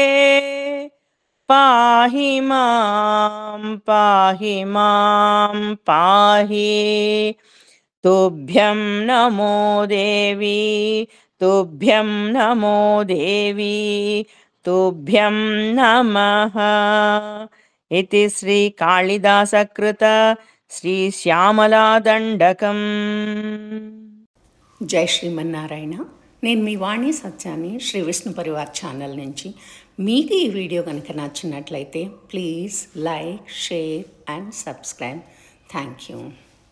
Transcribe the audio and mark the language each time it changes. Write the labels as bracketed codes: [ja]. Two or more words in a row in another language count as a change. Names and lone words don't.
[sa] पाहि मां पाहि मां पाहि तुभ्यं नमो देवी तुभ्यं नमो देवी तुभ्यं नमः इति श्री कालिदासकृत श्री श्यामला దండకం. [te] జై శ్రీమన్నారాయణ. నేను మీ వాణి సత్యాన్ని శ్రీ విష్ణు పరివార్ ఛానల్ నుంచి. మీకు ఈ వీడియో కనుక నచ్చినట్లయితే [en] please like, share and subscribe. thank you.